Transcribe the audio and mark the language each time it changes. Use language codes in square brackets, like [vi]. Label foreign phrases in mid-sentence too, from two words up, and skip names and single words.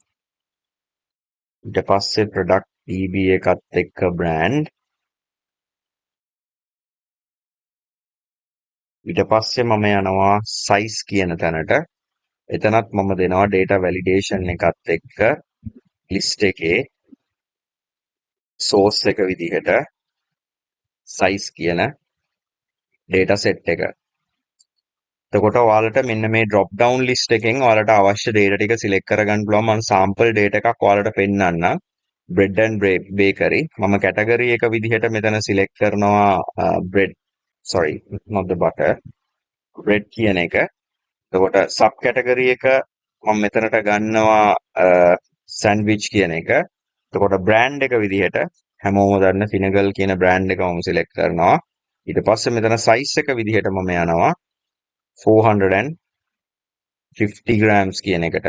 [si] ඊට පස්සේ [en] product DB [si] එකත් එක්ක brand ඊට පස්සේ මම යනවා size කියන තැනට එතනත් මම දෙනවා [en] data validation [si] එකත් එක්ක list එකේ source එක විදිහට size කියන [en] data set [si] එක. එතකොට ඔයාලට මෙන්න මේ [en] drop down list [si] එකෙන් ඔයාලට අවශ්‍ය data ටික select කරගන්න පුළුවන්. මම [en] sample data [si] එකක් ඔයාලට පෙන්නන්නම්. [en] bread and bakery [si] මම category එක විදිහට මෙතන select කරනවා [en] bread sorry not the butter bread [si] කියන එක. එතකොට [en] sub category [si] එක මම මෙතනට ගන්නවා sandwich කියන එක. එතකොට brand එක විදිහට හැමෝම දන්න Sinhala කියන brand එක මම select කරනවා. ඊට පස්සේ මෙතන size එක විදිහට මම යනවා 450 grams කියන එකට.